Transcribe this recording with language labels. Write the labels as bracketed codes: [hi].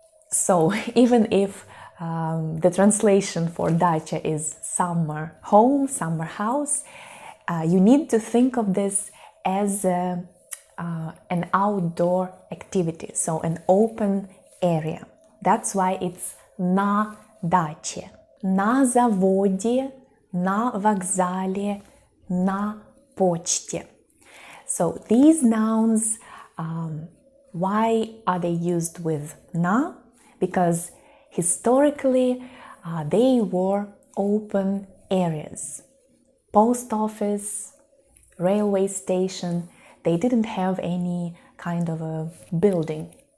[en] So even if the translation for dacha is summer home, summer house, you need to think of this as an outdoor activity, so an open area. That's why it's [ru] на даче, на заводе, на вокзале, на почте. [en] So these nouns, why are they used with na? Because historically they were open areas. Post office, railway station, they didn't have any kind of a building.